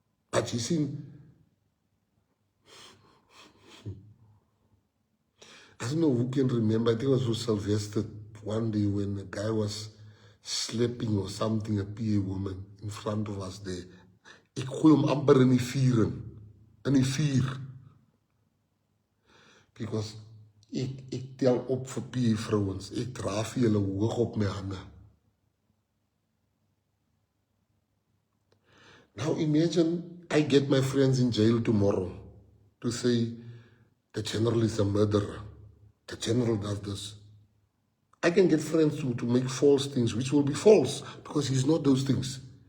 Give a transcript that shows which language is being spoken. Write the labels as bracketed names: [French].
[English] But you see, I don't know who can remember. I think it was for Sylvester one day when a guy was slapping or something, a PA woman in front of us there. [Afrikaans] Ek gooi hom amper in die vuur in. In die vuur. Because ek tel op vir PA vrouens. Ek dra vir julle hoog op my hande. [English] Now imagine I get my friends in jail tomorrow to say the general is a murderer. The general does this. I can get friends to make false things, which will be false because he's not those things.